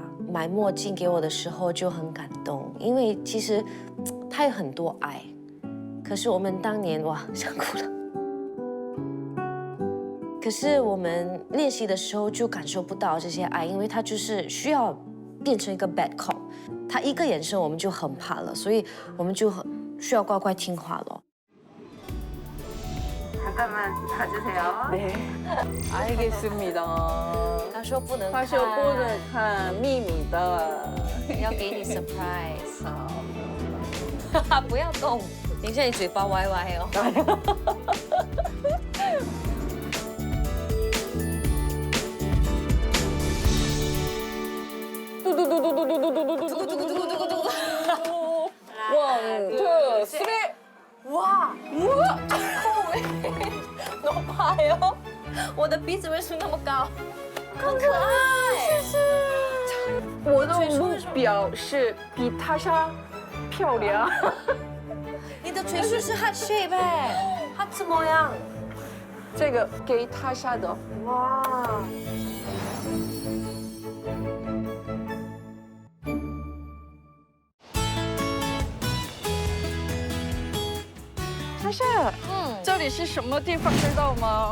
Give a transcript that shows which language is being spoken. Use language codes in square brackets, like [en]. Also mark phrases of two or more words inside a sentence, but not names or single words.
[zh] 买墨镜给我的时候就很感动，因为其实他有很多爱，可是我们当年哇，想哭了。可是我们练习的时候就感受不到这些爱，因为他就是需要变成一个 [en] bad cop， [zh] 他一个眼神我们就很怕了，所以我们就很需要乖乖听话了。 [ko] 잠깐만 봐주세요. 네. 알겠습니다. [zh] 他说不能看，他说不能看秘密的，要给你 surprise。哈哈，不要动，等一下你嘴巴歪歪哦。 [en] One, two, three. [zh] 哇，最后哎， [ko] 너무 봐요。 [zh] 我的鼻子为什么那么高？很可爱。谢谢。我的目标是比塔莎漂亮。你的嘴唇是 [en] heart shape [zh] 哎，heart 怎么样？这个给塔莎的。哇。塔莎，这里是什么地方知道吗？